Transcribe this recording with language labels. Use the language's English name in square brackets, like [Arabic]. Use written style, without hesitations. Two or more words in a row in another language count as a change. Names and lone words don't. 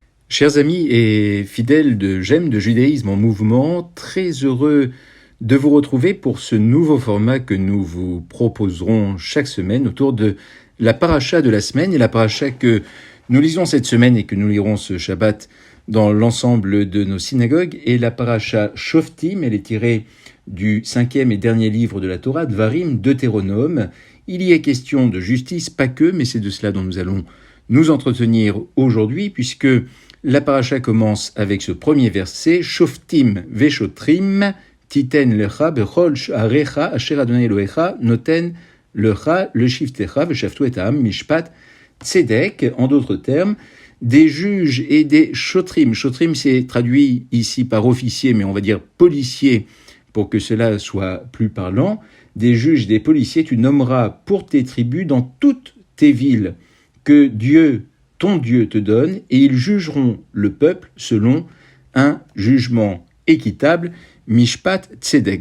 [French] Chers amis et fidèles de J'aime de judaïsme en mouvement, très heureux de vous retrouver pour ce nouveau format que nous vous proposerons chaque semaine autour de la paracha de la semaine et la paracha que nous lisons cette semaine et que nous lirons ce Shabbat dans l'ensemble de nos synagogues est la paracha Shoftim. Elle est tirée du 5e et dernier livre de la Torah, Dvarim, Deutéronome. Il y est question de justice, pas que, mais c'est de cela dont nous allons nous entretenir aujourd'hui, puisque la paracha commence avec ce premier verset, [Hebrew] שופטים ושוטרים תתן לך בכל שעריך אשר ה' אלהיך נותן לך לשבטיך ושפטו את העם משפט צדק. [French] En d'autres termes, des juges et des shotrim. Shotrim, c'est traduit ici par officier, mais on va dire policier, pour que cela soit plus parlant. Des juges, des policiers, tu nommeras pour tes tribus dans toutes tes villes que Dieu, ton Dieu, te donne, et ils jugeront le peuple selon un jugement équitable, [Hebrew] משפט צדק.